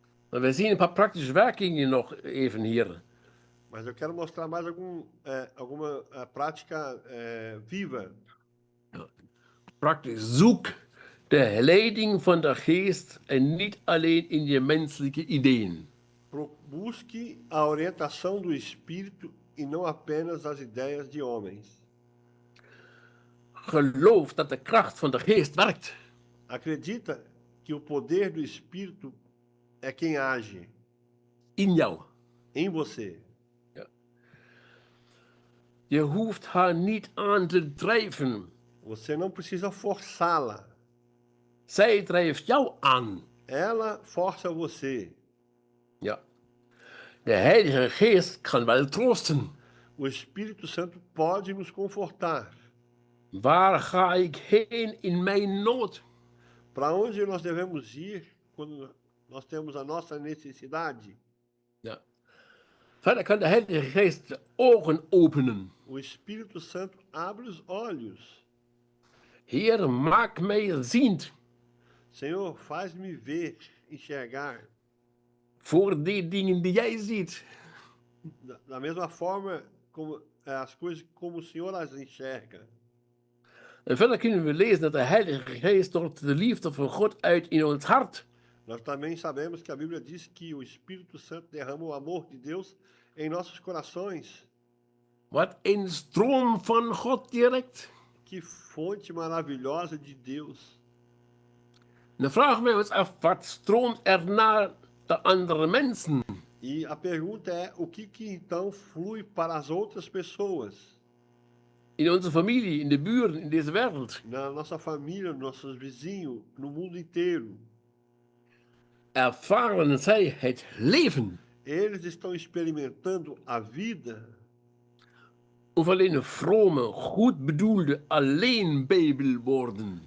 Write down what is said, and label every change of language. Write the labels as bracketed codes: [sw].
[nl] We zien een paar praktische werkingen nog even hier. [pt] Mas eu quero mostrar mais alguma prática viva. [nl] Praktisch, zoek de leiding van de geest en niet alleen in je menselijke ideeën. [pt] Busque a orientação do Espírito e não apenas as ideias de homens. [nl] Geloof dat de kracht van de geest werkt. [pt] Acredita que o poder do Espírito é quem age [nl] In jou. [pt] em você. [nl] Ja. Je hoeft haar niet aan te drijven. [pt] Você não precisa forçá-la. [nl] Zij drijft jou aan. [pt] Ela força você. [nl] Ja. Der Heilige Geest kann wel troosten. [pt] O Espírito Santo pode nos confortar. [nl] Waar ga ik heen in mijn nood? [pt] Para onde nós devemos ir quando nós temos a nossa necessidade? [nl] Ja. Verder kan de Heilige Geest de ogen openen. [pt] O Espírito Santo abre os olhos. [nl] Heer, maak mij ziend [pt] Senhor, faz-me ver, enxergar. [nl] voor die dingen die jij ziet. [pt] Da mesma forma como as coisas como o Senhor as enxerga. [nl] En verder kunnen we lezen dat de Heilige Geest stort de liefde van God uit in ons hart. [pt] Nós também sabemos que a Bíblia diz que o Espírito Santo derrama o amor de Deus em nossos corações. [nl] Wat een stroom van God direct. [pt] Que fonte maravilhosa de Deus. [nl] Dan vragen wij ons af, wat stroomt er naar de andere mensen? [pt] E a pergunta é, o que então flui para as outras pessoas? [nl] In onze familie, in de buren, in deze wereld. [pt] Na nossa família, nossos vizinhos, no mundo inteiro. [nl] Ervaren zij het leven. [pt] Eles estão experimentando a vida. [nl] Of alleen vrome, goed bedoelde alleenbijbelwoorden.